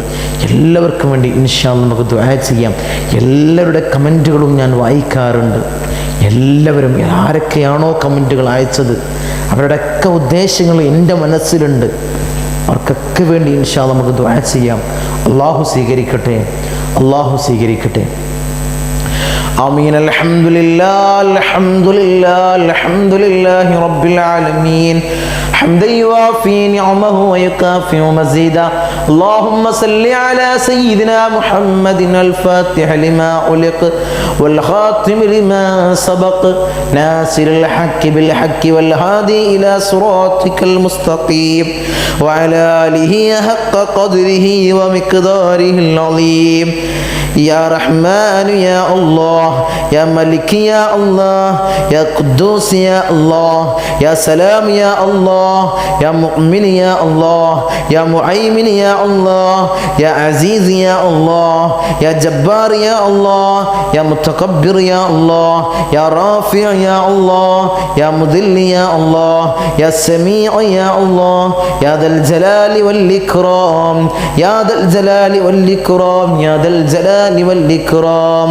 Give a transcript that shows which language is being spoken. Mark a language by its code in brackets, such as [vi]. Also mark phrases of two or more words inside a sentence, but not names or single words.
[ml] എല്ലാവർക്കും വേണ്ടി [ar] إن شاء الله [ml] നമുക്ക് ദുആ ചെയ്യാം. എല്ലാവരുടെ കമൻറ്റുകളും ഞാൻ വായിക്കാറുണ്ട്. എല്ലാവരും ആരൊക്കെയാണോ കമൻറ്റുകൾ അയച്ചത് അവരുടെയൊക്കെ ഉദ്ദേശങ്ങൾ എൻ്റെ മനസ്സിലുണ്ട്. അവർക്കൊക്കെ വേണ്ടി [ar] إن شاء الله [ml] നമുക്ക് ദുആ ചെയ്യാം. അല്ലാഹു സ്വീകരിക്കട്ടെ, അല്ലാഹു സ്വീകരിക്കട്ടെ. [ar] آمين. الحمد لله الحمد لله الحمد لله رب العالمين حمدا يوافي نعمه ويكافئ مزيدا. اللهم صل على سيدنا محمد الفاتح لما علق والخاتم لما سبق ناصر الحق بالحق والهادي إلى صراطك المستقيم وعلى آله حق قدره ومقداره العظيم. يا رحمن يا الله، يا ملك يا الله، يا قدوس يا الله، يا سلام يا الله، يا مؤمن يا الله، يا مهيمن يا الله، يا عزيز يا الله، يا جبار يا الله، يا متكبر يا الله، يا رافع يا الله، يا مذل يا الله، يا سميع يا الله، يا ذا الجلال والإكرام، يا ذا الجلال والإكرام، يا ذا الجلال والإكرام.